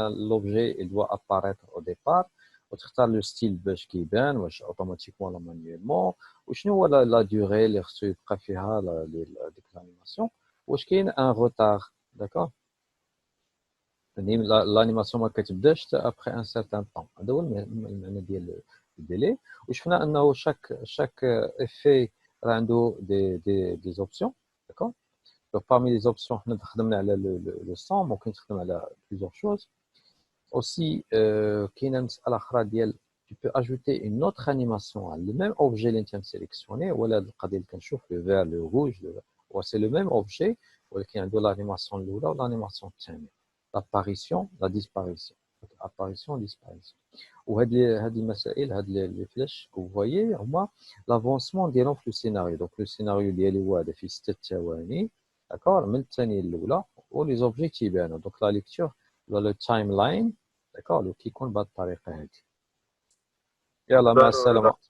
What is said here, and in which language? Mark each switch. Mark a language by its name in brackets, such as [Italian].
[French] l'objet il doit apparaître au départ [Arabic] وتختار [French] le style [Arabic] باش كيبان واش [French] automatiquement ولا manuellement [Arabic] وشنو هو [French] la durée [Arabic] اللي خصو يبقى فيها ديك [French] l'animation [Arabic] واش كاين [French] un retard. d'accord l'animation [Arabic] ما كتبداش [French] après un certain temps. [Arabic] هذا هو المعنى ديال الديلي. وشفنا انه [French] chaque effet [Arabic] راه عنده [French] des options. d'accord donc parmi les options [Arabic] حنا خدمنا على [French] le son. [Arabic] ممكن تخدم على [French] plusieurs choses aussi. [Arabic] كاينه مساله اخرى ديال [French] tu peux ajouter une autre animation على le même objet [Arabic] اللي انت مسيليكسيوني. ولا القضيه اللي كنشوف [French] le vert le rouge c'est le même objet [Arabic] ولكن عنده l'animation الاولى والانيماسيون الثانيه. [French] l'apparition la disparition. apparition disparition. [Arabic] وهاد المسائل هاد لي فلاش [French] vous voyez [Arabic] هما l'avancement ديالهم في السيناريو. [French] donc le scénario [Arabic] ديالي هو هذا فيه 6 ثواني. d'accord من الثانيه الاولى ولي زوبجي تيبانوا. [French] donc la lecture ولا le timeline. d'accord [Arabic] اللي كيكون بهذه الطريقه هذه. يلا مع السلامه.